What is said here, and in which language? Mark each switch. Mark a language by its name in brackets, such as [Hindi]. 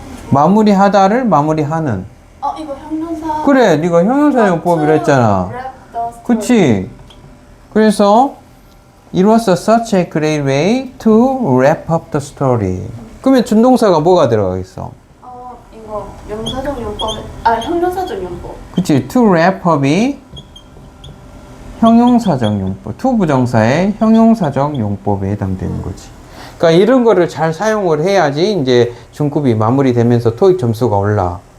[Korean] 마무리하다를 마무리하는. 이거 형용사. 그래, 네가 형용사 용법이라 했잖아. [English] wrap the story. [Korean] 그치? 그래서 [English] it was such a great way to wrap up the story. [Korean] 그러면 준동사가 뭐가 들어가겠어? 이거 명사적 용법. 형용사적 용법. 그치? to wrap up이 형용사적 용법, to 부정사의 형용사적 용법에 해당되는 거지. 그러니까 이런 거를 잘 사용을 해야지 이제 중급이 마무리되면서 토익 점수가 올라.